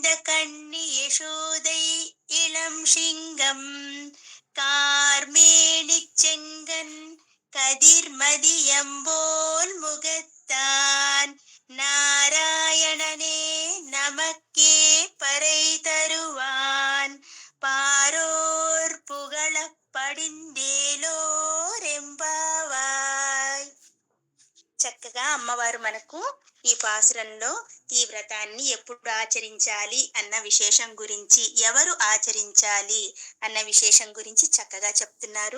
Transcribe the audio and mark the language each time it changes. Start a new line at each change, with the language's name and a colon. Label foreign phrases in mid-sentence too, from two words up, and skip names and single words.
Tamil: கண்ணி யசோதை இளம் சிங்கம் கார்மேனிச் செங்கன் கதிர்மதியம்போல் முகத்தான் நாராயணனே நமக்கே பறை தருவான் பாரோர் புகழப் படிந்தேலோர் எம்பாவாய்.
Telugu: చక్కగా అమ్మవారు మనకు ఈ పాసురంలో ఈ వ్రతాన్ని ఎప్పుడు ఆచరించాలి అన్న విశేషం గురించి, ఎవరు ఆచరించాలి అన్న విశేషం గురించి చక్కగా చెప్తున్నారు.